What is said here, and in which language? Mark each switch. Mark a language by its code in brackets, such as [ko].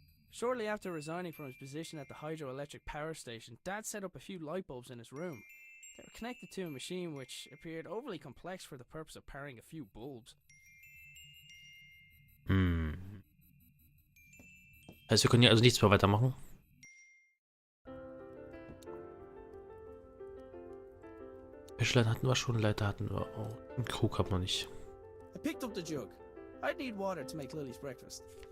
[en] Shortly after resigning from his position at the hydroelectric power station, Dad set up a few light bulbs in his room. They were connected to a machine which appeared overly complex for the purpose of powering a few bulbs. [de] Heißt, wir können hier also nichts mehr weitermachen? Wäschelein hatten wir schon, Leiter hatten wir auch. Einen Krug haben wir nicht. [en] I picked up the jug. I'd need water to make Lily's breakfast.